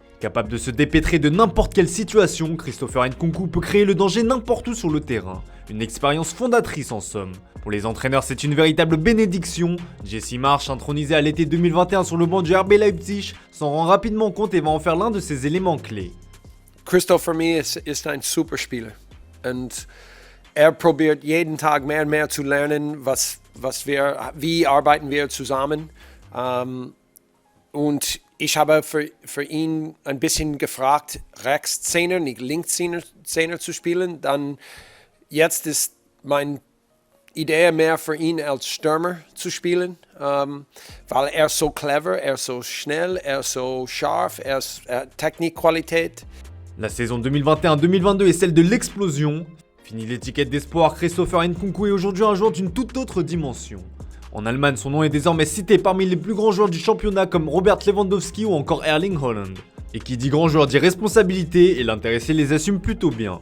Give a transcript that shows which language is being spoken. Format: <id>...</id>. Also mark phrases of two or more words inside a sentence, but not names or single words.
<fr>Capable de se dépêtrer de n'importe quelle situation, Christopher Nkunku peut créer le danger n'importe où sur le terrain. Une expérience fondatrice en somme. Pour les entraîneurs, c'est une véritable bénédiction. Jesse Marsch, intronisé à l'été 2021 sur le banc du RB Leipzig, s'en rend rapidement compte et va en faire l'un de ses éléments clés.</fr> <de>Christoph für mich ist ein Superspieler und probiert jeden Tag mehr und mehr zu lernen, wie arbeiten wir zusammen. Und ich habe für ihn ein bisschen gefragt, Rechtszehner, nicht Linkszehner zu spielen. Dann jetzt ist meine Idee mehr für ihn als Stürmer zu spielen, weil er so clever, er so schnell, er so scharf, er Technikqualität.</de> <fr>La saison 2021-2022 est celle de l'explosion. Fini l'étiquette d'espoir, Christopher Nkunku est aujourd'hui un joueur d'une toute autre dimension. En Allemagne, son nom est désormais cité parmi les plus grands joueurs du championnat comme Robert Lewandowski ou encore Erling Haaland. Et qui dit grand joueur dit responsabilité et l'intéressé les assume plutôt bien.</fr>